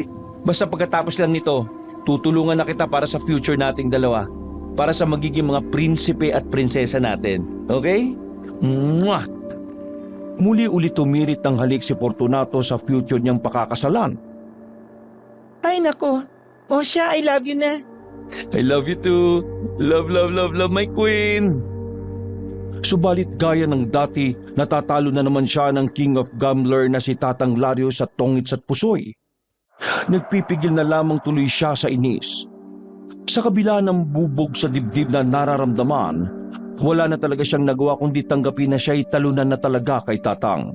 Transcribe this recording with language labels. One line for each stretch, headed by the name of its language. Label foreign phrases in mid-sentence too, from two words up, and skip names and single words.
Filipino: Basta pagkatapos lang nito, tutulungan na kita para sa future nating dalawa. Para sa magiging mga prinsipe at prinsesa natin. Okay? Mwah! Muli ulit tumirit ng halik si Fortunato sa future niyang pakakasalan. Ay nako, o siya,
English: I love you na. I love you too. Love, love, love, love, my queen.
Filipino: Subalit gaya ng dati, natatalo na naman siya ng
English: King of Gambler
Filipino: na si Tatang Lario sa tongits at pusoy. Nagpipigil na lamang tuloy siya sa inis. Sa kabila ng bubog sa dibdib na nararamdaman, wala na talaga siyang nagawa kundi tanggapin na siya'y talunan na talaga kay Tatang.